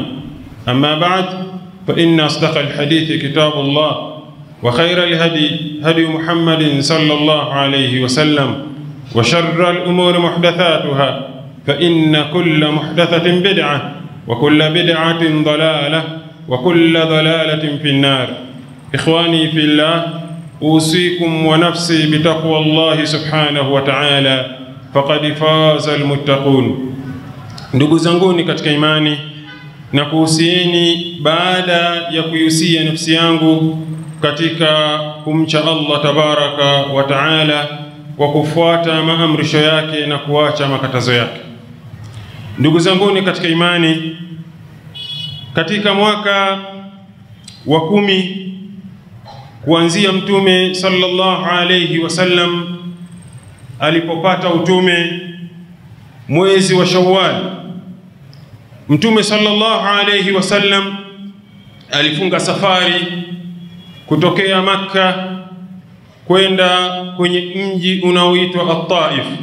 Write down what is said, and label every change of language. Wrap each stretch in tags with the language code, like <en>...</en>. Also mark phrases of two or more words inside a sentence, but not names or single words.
<ar>أما بعد، فإن أصدق الحديث كتاب الله وخير الهدي هدي محمد صلى الله عليه وسلم وشر الأمور محدثاتها فإن كل محدثة بدعة وكل بدعة ضلالة وكل ضلالة في النار. إخواني في الله، أوصيكم ونفسي بتقوى الله سبحانه وتعالى فقد فاز المتقون.</ar> <sw>Ndugu zanguni katika imani, na kuhusieni baada ya kuhusia nafsi yangu katika kumcha Allah</sw> <ar>تبارك وتعالى</ar> <sw>kwa kufuata maamrisho yake na kuacha makatazo yake. Ndugu zanguni katika imani, katika mwaka wa 10 kuanzia Mtume</sw> <ar>صلى الله عليه وسلم</ar> <sw>alipopata utume, mwezi wa Shawwal, Mtume</sw> <ar>صلى الله عليه وسلم</ar> <sw>alifunga safari kutokea Makka kwenda kwenye mji unaoitwa At-Taif.</sw>